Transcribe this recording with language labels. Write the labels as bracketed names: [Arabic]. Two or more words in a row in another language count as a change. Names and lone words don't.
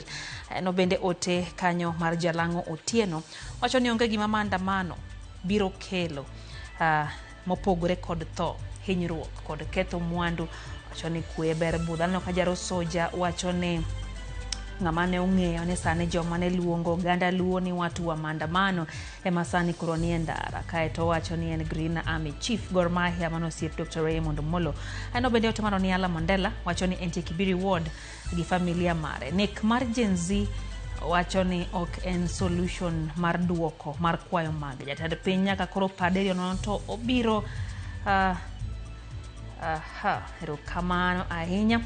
[Luo (Kenya and Tanzania)] No bende ote kanyo mar Jalango Otieno wacho ni onge gima maandamano biro kelo mopogore kod tho, hinyruok kod ketho mwandu. Wacho ni kwe ber budhano kajaro soja wacho ni ng'amane ong'eyo ni sani joma ne luongo ganda luo ni [Swahili] watu wa maandamano [Luo (Kenya and Tanzania)] ema sani koro ni e ndara. Kaeto wacho ni en Green Army Chief Gor Mahia manosiep Dr. Raymond Molo. Ano bende otomaro ni Ala Mandela wacho ni entie Kibiri Ward gi familia mare. Nek mar Gen Z wacho ni ok en solution mar duoko mar kwayo mag jatend piny nyaka koro paderio no to obiro kamano ahinya.